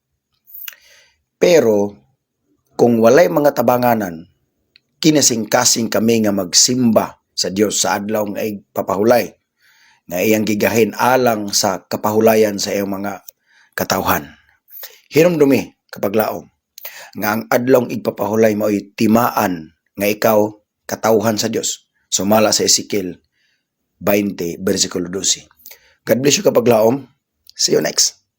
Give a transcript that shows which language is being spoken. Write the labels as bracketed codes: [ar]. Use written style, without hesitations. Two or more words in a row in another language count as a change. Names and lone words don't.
[ceb] Pero kung walay mga tabanganan, kinasing-kasing kami nga magsimba sa Dios sa adlaw nga igpapahulay nga iyang gigahin alang sa kapahulayan sa iyang mga katawhan. Hinumdumi kapag laom nga ang adlaw igpapahulay mao'y timaan nga ikaw katawhan sa Dios. Sumala sa Ezekiel 20:12. [en] God bless you kapag laom. See you next.